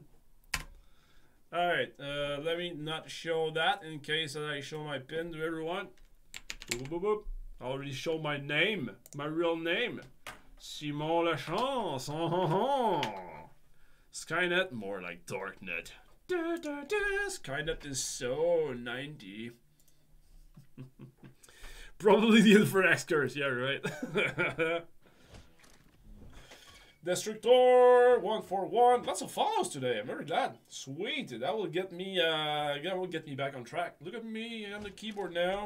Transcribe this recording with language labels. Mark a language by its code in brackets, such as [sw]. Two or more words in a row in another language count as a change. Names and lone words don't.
[en] Alright, let me not show that in case that I show my pin to everyone. Boop, boop, boop. I already showed my name, my real name. Simon Lachance. Skynet, more like Darknet. Da, da, da. Skynet is so 90. Probably the Infrax curse, yeah, right. Destructor 141. Lots of follows today. I'm very glad. Sweet. That will get me. Back on track. Look at me. I'm the keyboard now.